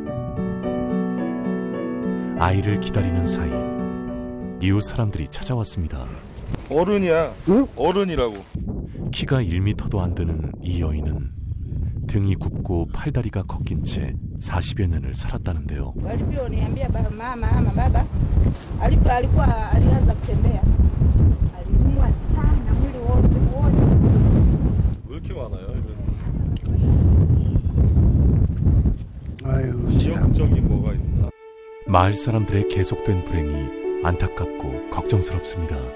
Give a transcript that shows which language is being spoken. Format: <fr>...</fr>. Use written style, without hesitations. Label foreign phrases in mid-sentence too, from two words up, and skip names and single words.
<ko>아이를 기다리는 사이 이웃 사람들이 찾아왔습니다. 어른이야. 응? 어른이라고. 키가 1m도 안 되는 이 여인은 등이 굽고 팔다리가 꺾인 채 40여 년을 살았다는데요.</ko> <sw>Walivyoniambia mama ama baba alikuwa alianza kutembea. Aliumwa sana mwili wote.</sw> <ko>왜 이렇게 많아요? 아유, 지역적인 뭐가 있나? 마을 사람들의 계속된 불행이 안타깝고 걱정스럽습니다.</ko>